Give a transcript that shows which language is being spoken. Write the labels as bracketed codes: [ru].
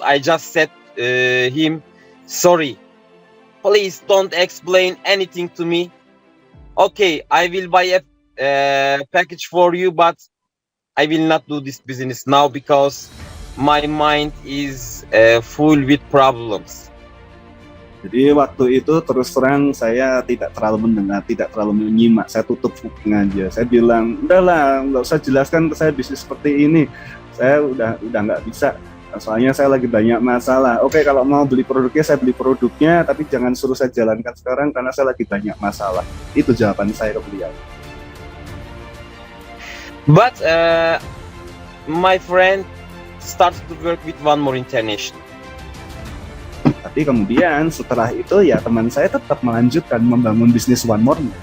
[en] I just said him, sorry, please don't explain anything to me. Okay, I will buy a package for you, but I will not do this business now because my mind is full with problems. [id] Jadi waktu itu terus terang saya tidak terlalu mendengar, tidak terlalu menyimak, saya tutup kuping aja. Saya bilang, udahlah, nggak usah jelaskan ke saya bisnis seperti ini. Saya udah nggak bisa, soalnya saya lagi banyak masalah. Oke, kalau mau beli produknya, saya beli produknya, tapi jangan suruh saya jalankan sekarang karena saya lagi banyak masalah. Itu jawaban saya ke beliau. [en] But my friend started to work with One More International. [id] Tapi kemudian setelah itu ya teman saya tetap melanjutkan membangun bisnis One More.